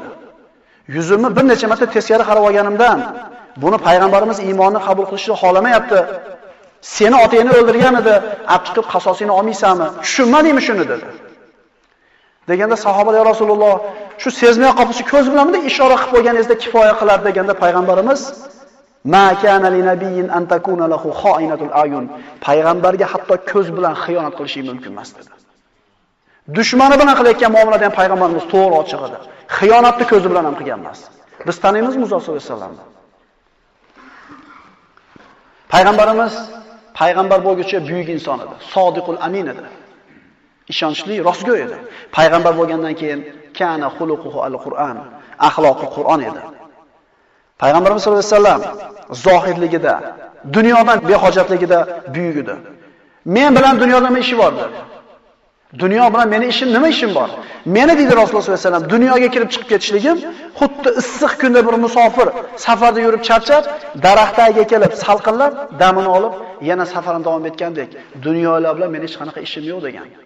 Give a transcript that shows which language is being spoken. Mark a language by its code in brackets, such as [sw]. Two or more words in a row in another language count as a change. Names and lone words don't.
[uz] Yuzimni bir necha marta teskari qarab olganimdan, buni payg'ambarimiz iymonni qabul qilishni xohlamayapti. Seni otangni o'ldirgan edi, olib chiqib qasosini olmaysanmi? Tushunmadingmi shuni dedi. Deganda sahobalar: "Ya Rasululloh, shu sezmay qolsa ko'z bilanmi ishora qilib qo'yganingizda kifoya qilar" deganda payg'ambarimiz: [ar] "ما كان لنبي أن تكون له خائنة الأعين." [uz] Payg'ambarga hatto ko'z bilan xiyonat qilishi mumkin emas dedi. Dushmani bilan qilayotgan muomalada ham payg'ambarimiz to'g'ri ochiq edi. Xiyonatni ko'zi bilan ham qilgan emas. Biz taniymizmi Muzo sollallohu alayhi vasallamni? Payg'ambarimiz payg'ambar bo'lguncha buyuk inson edi. Sodiqul amin edi. Ishonchli, rostgo'y edi. Payg'ambar bo'lgandan keyin [ar] كان خلقه القرآن, [uz] axloqi Qur'on edi. Payg'ambarimiz sollallohu alayhi vasallam zohidligida, dunyodan behojatligida buyuk edi. Men bilan dunyoda nima ishi bor dedi. Dunyo bilan meni ishim nima ishim bor? Meni deydi Rasululloh sollallohu alayhi vasallam, dunyoga kirib chiqib ketishligim xuddi issiq kunda bir musofir safarda yurib charchab, daraxt tagiga kelib salqinlab, damini olib, yana safarini davom etgandek, dunyolar bilan meni hech qanaqa ishim yo'q degan.